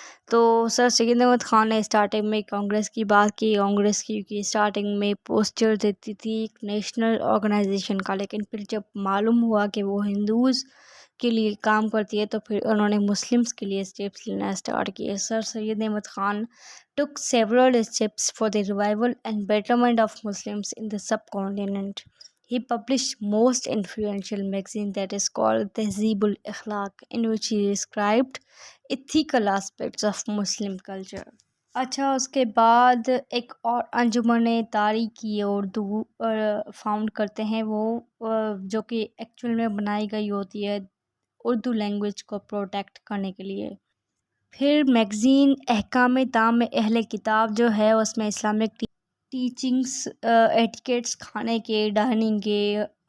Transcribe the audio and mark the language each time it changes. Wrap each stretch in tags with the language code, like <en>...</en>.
<ur>تو سر سید احمد خان نے اسٹارٹنگ میں کانگریس کی بات کی، کانگریس کی اسٹارٹنگ میں پوسچر دیتی تھی ایک نیشنل آرگنائزیشن کا، لیکن پھر جب معلوم ہوا کہ وہ ہندوز کے لیے کام کرتی ہے تو پھر انہوں نے مسلمس کے لیے اسٹیپس لینا اسٹارٹ کیے۔ سر سید Ahmad Khan</ur> <en>took several steps for the revival and betterment of Muslims in the subcontinent. He published most influential magazine that is called Tehzeebul Akhlaq, in which he described ethical aspects of Muslim culture.</en> <ur>اچھا، اس کے بعد ایک اور انجمن تاریخی Urdu found کرتے ہیں وہ، جو کہ ایکچوئل میں بنائی گئی ہوتی ہے اردو لینگویج کو پروٹیکٹ کرنے کے لیے۔ پھر میگزین احکام تام اہل کتاب جو ہے اس میں اسلامک ٹیچنگس، ایٹیکیٹس، کھانے کے، ڈائننگ کے،</ur>